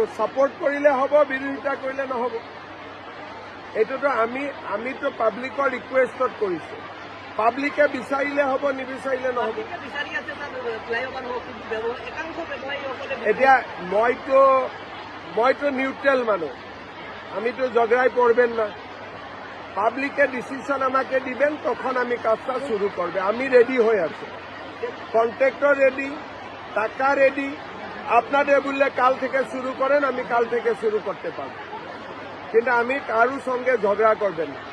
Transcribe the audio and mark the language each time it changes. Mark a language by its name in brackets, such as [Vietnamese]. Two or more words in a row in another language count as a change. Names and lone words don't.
[Assamese] ছাপোৰ্ট কৰিলে হ'ব, বিৰোধিতা কৰিলে নহ'ব। এইটোতো আমিতো পাব্লিকৰ ৰিকুৱেষ্টত কৰিছো। পাব্লিকে বিচাৰিলে হ'ব, নিবিচাৰিলে নহ'ব। এতিয়া মইতো নিউট্ৰেল মানুষ, [Bangla] আমিতো ঝগড়ায় পড়বেন না। পাবলিকে ডিসিশন আমাকে দিবেন, তখন আমি কাজটা শুরু করবে। আমি রেডি হয়ে আছি, কন্ট্রাক্টর রেডি, টাকা রেডি। আপনাদের বললে কাল থেকে শুরু করেন, আমি কাল থেকে শুরু করতে পারব, কিন্তু আমি কারোর সঙ্গে ঝগড়া করবেন না।